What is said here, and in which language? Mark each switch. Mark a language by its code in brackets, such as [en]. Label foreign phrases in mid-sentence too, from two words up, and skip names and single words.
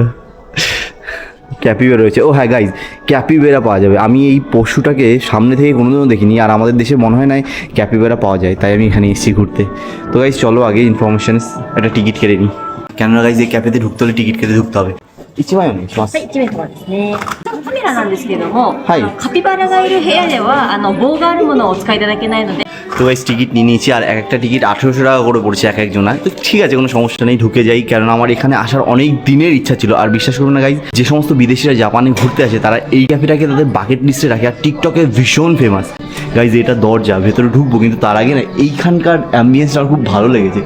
[bn] ক্যাপিবেরা রয়েছে। ও হ্যাঁ গাইজ, ক্যাপিবেরা পাওয়া যাবে। আমি এই পশুটাকে সামনে থেকে কোনোদিনও দেখিনি, আর আমাদের দেশে মনে হয় না ক্যাপিবেরা পাওয়া যায়, তাই আমি এখানে এসেছি ঘুরতে। তো গাইজ চলো আগে ইনফরমেশন, একটা টিকিট কেটে নিই। কেননা গাইজ এই ক্যাফেতে ঢুকতে হলে টিকিট কেটে ঢুকতে হবে। ইচ্ছে হয় না [ja] はい、1名様ですね。カメラなんですけれども、はいカピバラがいる部屋では棒があるものをお使いいただけないので。 [bn] তো গাইজ টিকিট নিয়ে নিয়েছি, আর একটা টিকিট 1800 টাকা করে পড়ছে এক একজনের। তো ঠিক আছে, কোনো সমস্যা নেই, ঢুকে যাই। কারণ আমার এখানে আসার অনেক দিনের ইচ্ছা ছিল। আর বিশ্বাস করুন না গাইজ, যে সমস্ত বিদেশিরা জাপানে ঘুরতে আসে তারা এই ক্যাফেটাকে তাদের [en] bucket list [bn] রাখে, আর টিকটকে ভীষণ ফেমাস। গাইজ এটা দরজা, ভেতরে ঢুকবো, কিন্তু তার আগে না এইখানকার অ্যাম্বিয়েন্সটা আমার খুব ভালো লেগেছে।